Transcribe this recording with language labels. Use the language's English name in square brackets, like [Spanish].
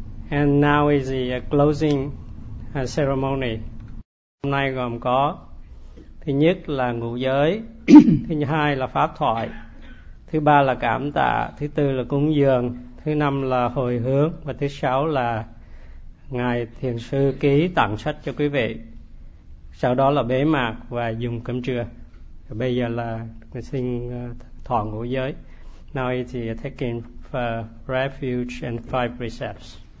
[English] And now is the closing ceremony. [Vietnamese] Hôm nay gồm có thứ nhất là ngũ giới, thứ hai là pháp thoại, thứ ba là cảm tạ, thứ tư là cúng dường, thứ năm là hồi hướng và thứ sáu là Ngài Thiền Sư ký tặng sách cho quý vị. Sau đó là bế mạc và dùng cơm trưa. Bây giờ là xin thọ ngũ giới. [English] Now it is taking refuge and five precepts.